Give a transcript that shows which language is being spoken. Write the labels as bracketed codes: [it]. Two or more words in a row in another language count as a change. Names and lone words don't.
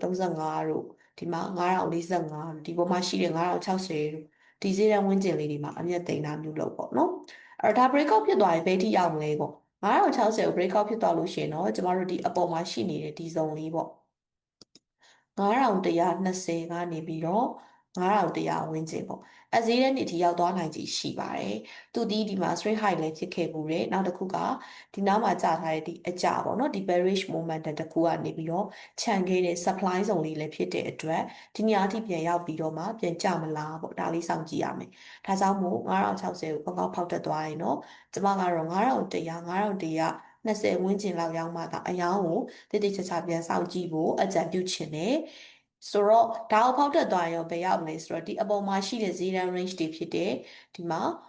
[my] 35 တို့ဒီမှာ9045ဒီပေါ်မှာရှိတဲ့9060တို့ဒီဈေးတန်းဝန်းကျင်လေးတွေမှာအမျက်သိမ်းတာမျိုးလုပ်ပေါ့နော်အဲ့ဒါ [en] break out [my] ဖြစ်သွားရင်ဘယ်ထိရောက်မ လဲပေါ့9060ကို [en] break out [my] ဖြစ်သွားလို့ရှိရင်တော့ကျမတို့ဒီအပေါ်မှာရှိနေတဲ့ဒီဇုံလေးပေါ့9120ကနေပြီးတော့9100ဝန်းကျင်ပေါ့အဈေး တဲ့နေ့ထိရောက်သွားနိုင်ခြေရှိပါတယ်သူဒီမှာ [en] straight high [my] လည်းဖြစ်ခဲ့ဘူးတယ်နောက်တစ်ခုကဒီနားမှာကြာထားတဲ့ဒီအကြပေါ့နော်ဒီ [en] bearish momentum [my] တစ်ခုကနေပြီးတော့ခြံခဲ့တဲ့ [en] supply zone [my] လေးလည်းဖြစ်တဲ့အတွက်ဒီညအထိပြန်ရောက်ပြီးတော့မှပြန်ကျမလားပေါ့ဒါလေးစောင့်ကြည့်ရမယ်ဒါကြောင့်မို့9060ကိုကောင်းကောင်းဖောက်တက်သွားရင်နော်ကျမကတော့ 9120 ဝန်းကျင်လောက်ရောက်မှသာအယောင်းကိုတိတိကျကျပြန်စောင့်ကြည့်ဖို့အကြံပြုချင်တယ်ဆိုတော့ဒါကိုဖောက်တက်သွားရင်ဘယ်ရောက်မလဲဆိုတော့ဒီအပေါ်မှာရှိတဲ့ဈေးတန်း range တွေဖြစ်တဲ့ဒီမှာ